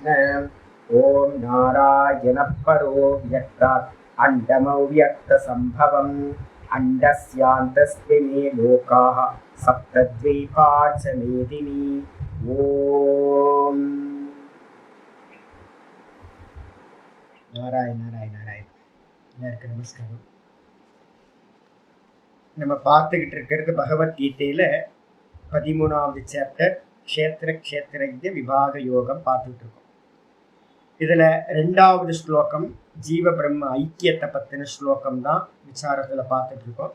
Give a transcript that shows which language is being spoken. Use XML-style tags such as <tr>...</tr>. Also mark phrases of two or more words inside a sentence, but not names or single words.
<sa>ओम नारायण परो व्यक्तात् अण्डमव्यक्तसम्भवम् अण्डस्यान्तस्मिन् लोकाः सप्तद्वीपा च मेदिनी। ओम नारायण नारायण नारायण।</sa> <ta>எல்லாருக்கும் நமஸ்காரம். நம்ம பார்த்துக்கிட்டு இருக்கிறது பகவத்கீதையில 13வது சாப்டர் க்ஷேத்திர க்ஷேத்திரஜ்ஞ விபாக யோகம் பார்த்துட்டு இருக்கோம். இதுல 2வது ஸ்லோகம் ஜீவ பிரம்ம ஐக்கியத்தை பத்தின ஸ்லோகம் தான் விசாரத்துல பார்த்துட்டு இருக்கோம்.</ta>